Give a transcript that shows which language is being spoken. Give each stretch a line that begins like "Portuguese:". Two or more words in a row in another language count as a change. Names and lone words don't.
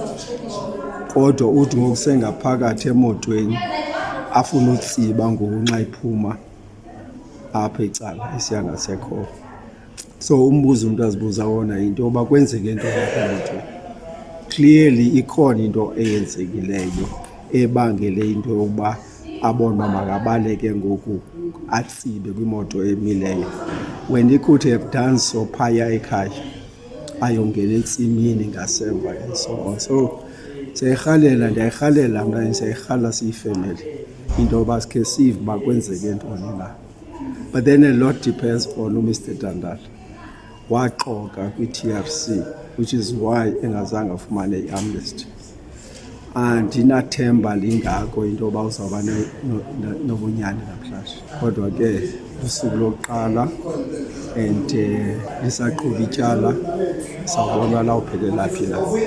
Xhosa: Kodwa uthi ngokusengaphakathi emotweni afuna utsiba ngokunxa iphuma apha ecala isiya ngasekhohlo. So umbuzo umntu azibuza wona yinto yoba kwenzeke into emotweni. Clearly ikhona into eyenzekileyo ebangele into yokuba abone uba makabaleke ngoku atsibe kwimoto emileyo,
English: when he could have done so
Xhosa: phaya ekhaya ayongena entsimini ngasemva
English: and so on.
Xhosa: So ndiyayirhalela mna, siyayirhala siyifemeli into yoba sikhe sive uba kwenzeke ntoni na.
English: But then a lot depends on uMr Dandala.
Xhosa: Waxoka kwi-TRC,
English: which is why
Xhosa: engazange afumane i-amnesty. Andinathemba lingako into yoba uzawuba nobunyani namhlanje, kodwa ke lusuku lokuqala and lisaqhuba ityala, sawubona lawuphelela phi na.